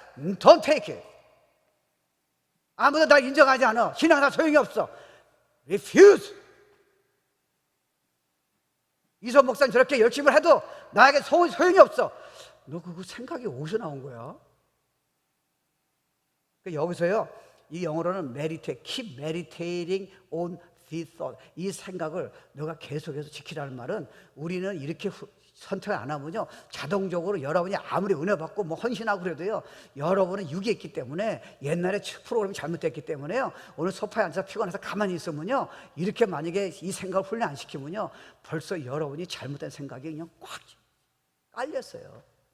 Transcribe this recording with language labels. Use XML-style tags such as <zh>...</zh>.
<en>Don't take it.</en> <ko>아무도 날 인정하지 않아. 신앙사 소용이 없어. Refuse. 이선 목사님 저렇게 열심히 해도 나에게 소용이 없어. 너 그거 생각이 어디서 나온 거야? 여기서요, 이 영어로는</ko> <en>meditate, keep meditating on this thought.</en> <ko>이 생각을 너가 계속해서 지키라는 말은, 우리는 이렇게 선택을 안 하면요, 자동적으로 여러분이 아무리 은혜 받고 뭐 헌신하고 그래도요, 여러분은 육이 있기 때문에, 옛날에 프로그램이 잘못됐기 때문에요, 오늘 소파에 앉아서 피곤해서 가만히 있으면요, 이렇게 만약에 이 생각을 훈련 안 시키면요, 벌써 여러분이 잘못된 생각이 그냥 꽉 깔렸어요.</ko>